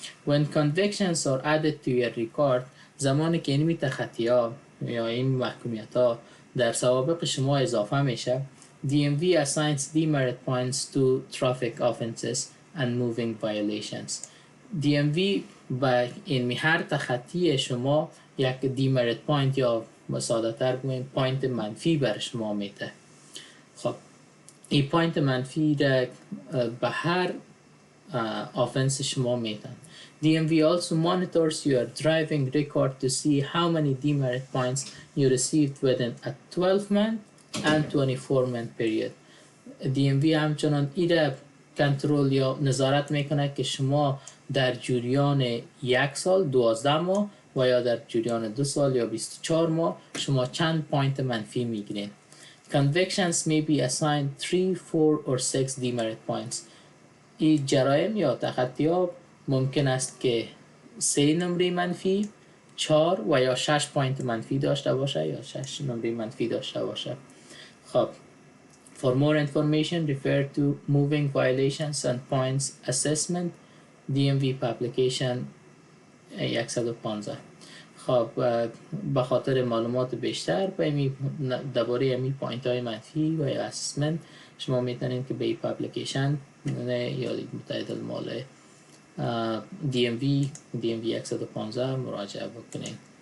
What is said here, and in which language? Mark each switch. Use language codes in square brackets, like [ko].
[en] When convictions are added to your record، [fa] زمانی که اینمی تخطی‌ها یا این محکومیت‌ها در سوابق شما اضافه میشه. [en] DMV assigns demerit points to traffic offenses and moving violations. [fa] DMV به این هر تخطی شما یک دیمریت پوینت یا ساده تر بگوییم پوینت منفی بر شما میده. خب این پوینت منفی را به هر offense شما میدن. [en] DMV also monitors your driving record to see how many demerit points you received within a 12-month and 24-month period. [fa] DMV همچنان ایره کنترل یا نظارت میکنه که شما در جریان 1 سال 12 ماه و یا در جریان 2 سال یا 24 ماه شما چند پوینت منفی میگیرین. [en] Convictions may be assigned 3, 4 or 6 demerit points. [fa] این جرایم یا تخطی ها ممکن است که 3 نمره منفی، 4 و یا 6 پوینت منفی داشته باشه یا 6 نمره منفی داشته باشه. [en] خب For more information refer to moving violations and points assessment DMV publication 115. [fa] خب به خاطر معلومات بیشتر درباره امی پوینت های منفی و یا اسسمنت شما میتونید که به این پابلیکیشن ایالات متحده المال DMV 115 مراجعه بکنید.